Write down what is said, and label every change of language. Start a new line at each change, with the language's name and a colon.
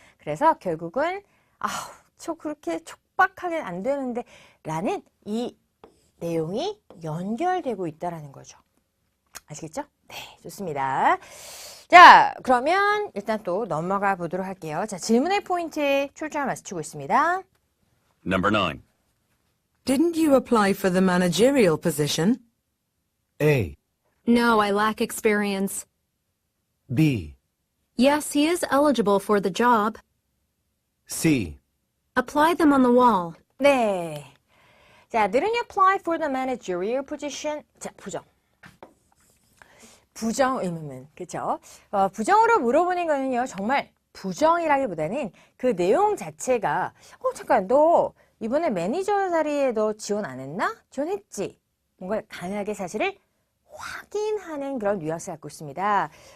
Korean: 그래서 결국은 저 그렇게 촉박하게 안 되는데 라는 이 내용이 연결되고 있다는 거죠. 아시겠죠? 네, 좋습니다. 자, 그러면 일단 또 넘어가 보도록 할게요. 자, 질문의 포인트에 초점을 맞추고 있습니다.
English: Number 9. Didn't you apply for the managerial position? A, No, I lack experience. B, Yes, he is eligible for the job. C, Apply them on the wall.
Korean: 네.
English: 자, didn't you apply for the managerial position?
Korean: 자, 부정 의문문, 그죠? 부정으로 물어보는 거는요, 정말 부정이라기보다는 그 내용 자체가, 잠깐, 너 이번에 매니저 자리에 너 지원 안 했나? 지원했지? 뭔가 강하게 사실을 확인하는 그런 뉘앙스를 갖고 있습니다.